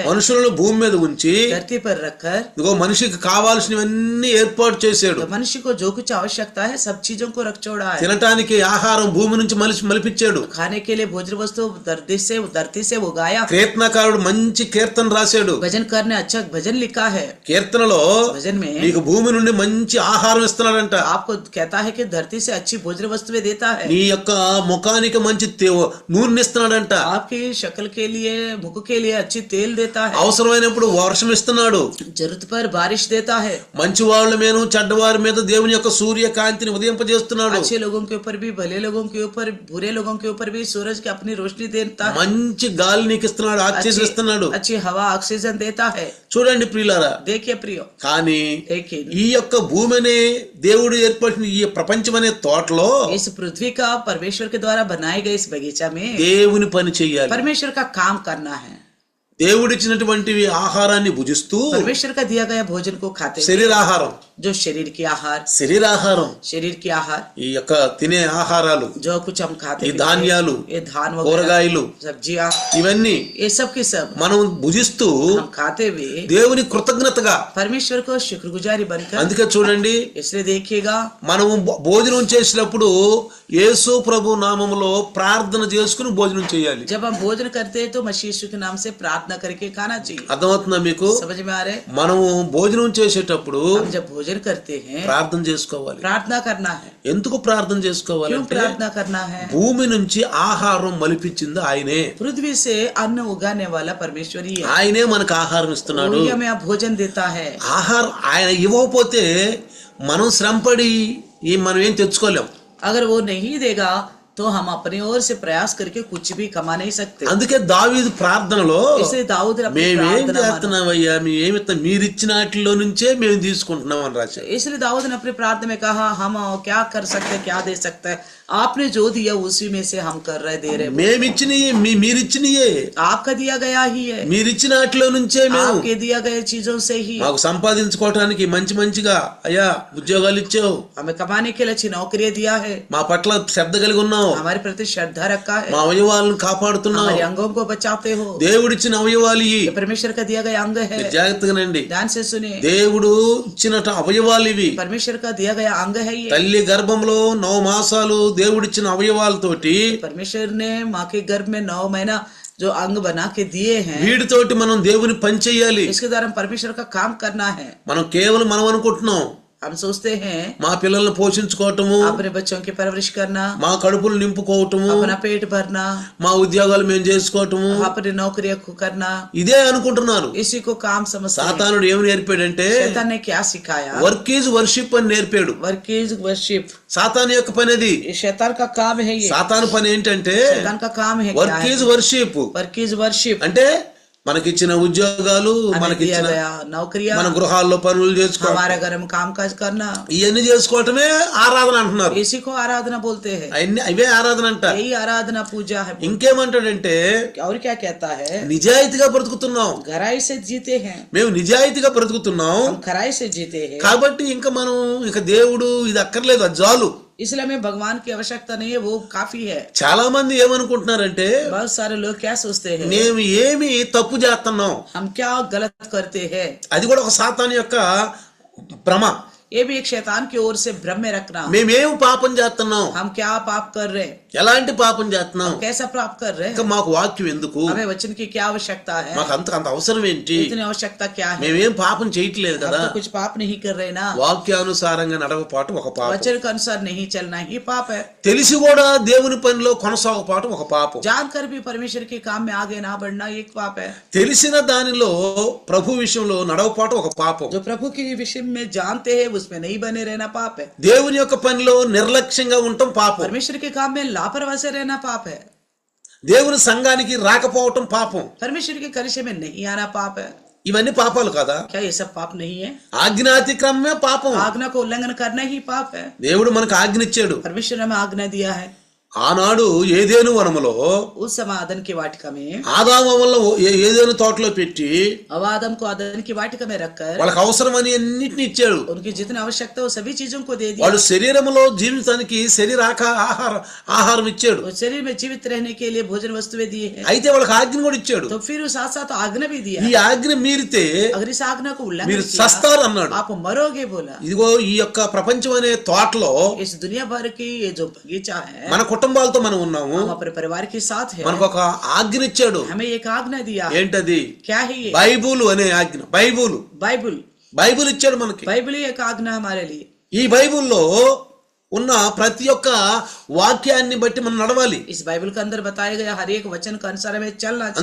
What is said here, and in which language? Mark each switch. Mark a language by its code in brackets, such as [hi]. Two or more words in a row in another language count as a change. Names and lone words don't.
[te] మనుషులను భూమి మీద ఉంచి [hi] धरती पर रखकर [te] ఇదిగో మనిషికి కావాల్సినవన్నీ ఏర్పాటు చేశాడు. [hi] तो मनुष्य को जो कुछ आवश्यकता है सब चीजों को रख छोड़ा है। [te] తినటానికి ఆహారం భూమి నుంచి మలిపించాడు. [hi] खाने के लिए भोजन वस्तु धरती से उगाया। [te] కీర్తనకారుడు మంచి కీర్తన రాశాడు. [hi] भजन करने अच्छा भजन लिखा है। [te] కీర్తనలో [hi] भजन में [te] నీకు భూమి నుండి మంచి ఆహారం ఇస్తున్నాడంట. [hi] आपको कहता है कि धरती से अच्छी भोजन वस्तुएं देता है। [te] నీ యొక్క ముఖానికి మంచి నూనె ఇస్తున్నాడంట. [hi] आपकी शक्ल के लिए, मुख के लिए अच्छी तेल देता है। [te] అవసరమైనప్పుడు వర్షం ఇస్తున్నాడు. [hi] जरूरत पर बारिश देता है। [te] మంచి వాళ్ళ మీద చెడ్డవారి మీద దేవుని యొక్క సూర్యకాంతిని ఉదయింపజేస్తున్నాడు. [hi] अच्छे लोगों के ऊपर भी, भले लोगों के ऊपर, बुरे लोगों के ऊपर भी सूरज की अपनी रोशनी देता है। [te] మంచి గాలి నీకు ఇస్తున్నాడు, ఆక్సిజన్ ఇస్తున్నాడు. [hi] अच्छी हवा, ऑक्सीजन देता है। [te] చూడండి ప్రియులారా, [hi] देखिए प्रियो, [te] కానీ [hi] लेकिन [te] ఈ యొక్క భూమి అనే దేవుడు ఏర్పరిచిన ఈ ప్రపంచం అనే తోటలో [hi] इस पृथ्वी का परमेश्वर के द्वारा बनाए गए इस बगीचा में [te] దేవుని పని చెయ్యాలి. [hi] परमेश्वर का काम करना है। [te] దేవుడిచ్చినటువంటి ఆహారాన్ని భుజిస్తూ, [hi] परमेश्वर का दिया गया भोजन को खाते हुए, [te] శరీరాహారం, [hi] जो शरीर की आहार, [te] శరీరాహారం, [hi] शरीर की आहार, [te] ఈ యొక్క తినే ఆహారాలు, [hi] जो कुछ हम खाते [te] ఈ [hi] पीते, [te] ధాన్యాలు, [hi] ये धान [te] కూరగాయలు, [hi] वगैरह, सब्जियां, [te] ఇవన్నీ [hi] ये सब की सब [te] మనం భుజిస్తూ [hi] हम खाते हुए [te] దేవుని కృతజ్ఞతగా, [hi] परमेश्वर को शुक्रगुजारी बनकर, [te] అందుకే చూడండి [hi] इसलिए देखिएगा [te] మనము భోజనం చేసినప్పుడు యేసు ప్రభు నామములో ప్రార్థన చేసుకుని భోజనం చేయాలి. [hi] जब हम भोजन करते हैं तो मसीह यीशु के नाम से प्रार्थना करके खाना चाहिए। [te] అర్థమవుతుందా మీకు? [hi] समझ में आ रहे? [te] మనము భోజనం చేసేటప్పుడు [hi] हम जब भोजन करते हैं [te] ప్రార్థన చేసుకోవాలి. [hi] प्रार्थना करना है। [te] ఎందుకు ప్రార్థన [hi] क्यों [te] చేసుకోవాలంటే [hi] प्रार्थना करना है? [te] భూమి నుంచి ఆహారం మలిపించింది ఆయనే. [hi] पृथ्वी से अन्न उगाने वाला परमेश्वर ही है। [te] ఆయనే మనకు ఆహారం ఇస్తున్నాడు. [hi] वही हमें भोजन देता है। [te] ఆహారం ఆయన ఇవ్వకపోతే మనం శ్రమపడి మనం ఏం తెచ్చుకోలేం. [hi] अगर वो नहीं देगा तो हम अपनी ओर से प्रयास करके कुछ भी कमा नहीं सकते। [te] అందుకే దావీదు ప్రార్థనలో [hi] इसलिए दाऊद ने अपनी [te] మేమేం [hi] प्रार्थना माना। [te] చేస్తున్నామయ్యా మీరిచ్చిన వాటిలో నుంచే మేము తీసుకుంటున్నాం అని రాశారు. [hi] इसलिए दाऊद ने अपनी प्रार्थना में कहा हम क्या कर सकते, क्या दे सकते हैं, आपने जो दिया उसी में से हम कर रहे, दे रहे। [te] మేమిచ్చినయే మీరిచ్చినయే, [hi] आपका दिया गया ही है, [te] మీరిచ్చిన వాటిలో నుంచే మేము [hi] आपके दिया गए चीजों से ही। [te] మాకు సంపాదించుకోవటానికి మంచిగా అయ్యా ఉద్యోగాలు ఇచ్చావు, [hi] हमें कमाने के लिए अच्छी नौकरी दिया है, [te] మా పట్ల శ్రద్ధ కలిగి ఉన్నావు, [hi] हमारे प्रति श्रद्धा रखा है, [te] మా అవయవాలను కాపాడుతున్నావు, [hi] हमारे अंगों को बचाते हो। [te] దేవుడిచ్చిన అవయవాలు ఇవి. [hi] ये परमेश्वर का दिया गया अंग है, [te] జాగ్రత్తగానండి. [hi] ध्यान से सुने। [te] దేవుడు ఇచ్చిన అవయవాలు ఇవి. [hi] परमेश्वर का दिया गया अंग है ये। [te] తల్లి గర్భంలో 9 మాసాలు దేవుడిచ్చిన అవయవాలతోటి [hi] परमेश्वर ने माँ के गर्भ में 9 महीना जो अंग बना के दिए हैं, [te] వీటితోటి మనం దేవుని పని చేయాలి. [hi] इसके द्वारा परमेश्वर का काम करना है। [te] మనం కేవలం మనం అనుకుంటున్నాం [hi] हम सोचते हैं [te] మా పిల్లల్ని పోషించుకోవటము, [hi] अपने बच्चों की परवरिश करना, [te] మా కడుపులు నింపుకోవటము, [hi] अपना पेट भरना, [te] మా ఉద్యోగాలు మేము చేసుకోవటము, [hi] अपनी नौकरियां को करना, [te] ఇదే అనుకుంటున్నారు. [hi] इसी को काम समझते हैं। [te] సాతానుడు ఏమి నేర్పాడంటే [hi] शैतान ने क्या सिखाया? [en] work is worship [te] అని నేర్పాడు. [en] work is worship. [te] సాతాను యొక్క పని అది. [hi] ये शैतान का काम है ये। [te] సాతాను పని ఏంటంటే [hi] शैतान का काम है क्या [te] వర్క్ [hi] है? [en] is worship work is worship. [te] అంటే మనకిచ్చిన ఉద్యోగాలు, [hi] हमें दिया [te] మనకిచ్చిన [hi] गया नौकरियां, [te] మన గృహాల్లో పనులు చేసుకోవడం, [hi] हमारे घर में काम काज करना, [te] ఇవన్నీ చేసుకోవటమే ఆరాధన అంటున్నారు. [hi] इसी को आराधना बोलते हैं। [te] అవే ఆరాధన అంట. [hi] यही आराधना पूजा है। [te] ఇంకేమంటాడంటే [hi] और क्या कहता है? [te] నిజాయితీగా బ్రతుకుతున్నాం, [hi] खराई से जीते हैं, [te] మేము నిజాయితీగా బ్రతుకుతున్నాం [hi] हम खराई से जीते हैं, [te] కాబట్టి ఇంకా మనం ఇక దేవుడు ఇది అక్కర్లేదు, అది చాలు. [hi] इसलिए हमें भगवान की आवश्यकता नहीं है, वो काफी है। [te] చాలా మంది ఏమనుకుంటున్నారంటే [hi] बहुत सारे लोग क्या सोचते हैं, [te] మేము ఏమి తప్పు చేస్తున్నాం, [hi] हम क्या गलत करते हैं। [te] అది కూడా ఒక సాతాను యొక్క భ్రమ. [hi] ये भी एक शैतान की ओर से भ्रम में रखना। [te] మేమేం పాపం చేస్తున్నాం, [hi] हम क्या पाप कर रहे हैं, [te] ఎలాంటి పాపం చేస్తున్నాం, [hi] कैसा पाप कर रहे [te] ఇంకా [hi] हैं, [te] మాకు వాక్యం ఎందుకు, [hi] हमें वचन की क्या आवश्यकता है, [te] మాకు అంత అవసరం ఏంటి, [hi] इतनी आवश्यकता क्या है, [te] మేమేం పాపం చేయట్లేదు [hi] हम [te] కదా. [hi] तो कुछ पाप नहीं कर रहे ना। [te] వాక్యానుసారంగా నడవపాటు ఒక పాపం, [hi] वचन के अनुसार नहीं चलना ही पाप है। [te] తెలిసి కూడా దేవుని పనిలో కొనసాగపాటు ఒక పాపం, [hi] जानकर भी परमेश्वर के काम में आगे ना बढ़ना एक पाप है। [te] తెలిసిన దానిలో ప్రభు విషయంలో నడవపాటు ఒక పాపం, [hi] जो प्रभु के विषय में जानते हैं उसमें नहीं बने रहना पाप है। [te] దేవుని యొక్క పనిలో నిర్లక్ష్యంగా ఉండటం పాపం, [hi] परमेश्वर के काम में लापरवाही से रहना पाप है। [te] దేవుని సంఘానికి రాకపోవటం పాపం. [hi] परमेश्वर के कलिशे में नहीं आना पाप है। [te] ఇవన్నీ పాపాలు కదా. [hi] क्या ये सब पाप नहीं है? [te] ఆజ్ఞాతిక్రమమే పాపం. [hi] आज्ञा को उल्लंघन करना ही पाप है। [te] దేవుడు మనకు ఆజ్ఞ ఇచ్చాడు. [hi] परमेश्वर ने हमें आज्ञा दिया है। [te] ఆనాడు ఏదేను వనములో [hi] उस समय आदन की वाटिका में [te] ఆదాము వల్ల ఏదేను తోటలో పెట్టి [hi] अब आदम को आदन की वाटिका में रखकर [te] వాళ్ళకి అవసరమని అన్నిటిని ఇచ్చాడు. [hi] उनकी जितनी आवश्यकता हो सभी चीजों को दे दिया। [te] వాళ్ళు శరీరములో జీవితానికి ఆహారం ఇచ్చాడు. [hi] और शरीर में जीवित रहने के लिए भोजन वस्तुएं दिए हैं। [te] అయితే వాళ్ళకి ఆజ్ఞ కూడా ఇచ్చాడు. [hi] तो फिर उस साथ साथ आज्ञा भी दिया। [te] ఈ ఆజ్ఞ మీరితే [hi] अगर इस आज्ञा को उल्लंघन [te] మీరు [hi] किया [te] సస్తారు అన్నాడు. [hi] आप मरोगे बोला। [te] ఇదిగో ఈ యొక్క ప్రపంచం అనే తోటలో [hi] इस दुनिया भर की ये जो बगीचा है, [te] మన కుటుంబాలతో మనం ఉన్నాము. [hi] हम अपने परिवार के साथ है। [te] మనకు ఒక ఆజ్ఞ ఇచ్చాడు. [hi] हमें एक आज्ञा दिया। [te] ఏంటది? [hi] क्या है ये? [te] బైబుల్ అనే ఆజ్ఞ. బైబుల్ ఇచ్చాడు మనకి. [hi] बाइबल ही एक आज्ञा हमारे लिए। [te] ఈ బైబుల్లో ఉన్న ప్రతి ఒక్క వాక్యాన్ని బట్టి మనం నడవాలి. [hi] इस बाइबल के अंदर बताया गया हर एक वचन के अनुसार हमें चलना चाहिए।